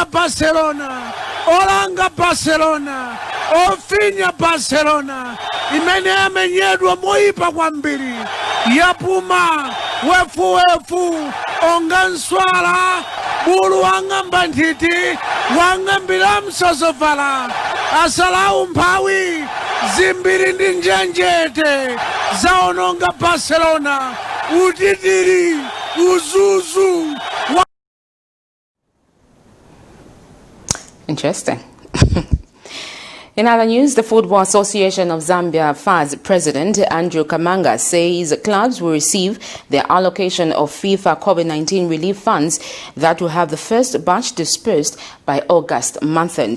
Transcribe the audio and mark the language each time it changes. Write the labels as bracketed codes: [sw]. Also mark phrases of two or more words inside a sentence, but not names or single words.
[ny] Barcelona, olanga Barcelona, ofinya Barcelona, imene amenyedwa moyipa kwambiri, yapuma wefuwefu onga nswala, bulu wang'amba nthiti, wang'ambira msosovala, asala umphawi, zimbiri ndi njenjete, zaononga Barcelona, utitiri, uzuzu. [en] Interesting. In other news, the Football Association of Zambia FAZ President Andrew Kamanga says clubs will receive their allocation of FIFA COVID-19 relief funds that will have the first batch dispersed by August month-end.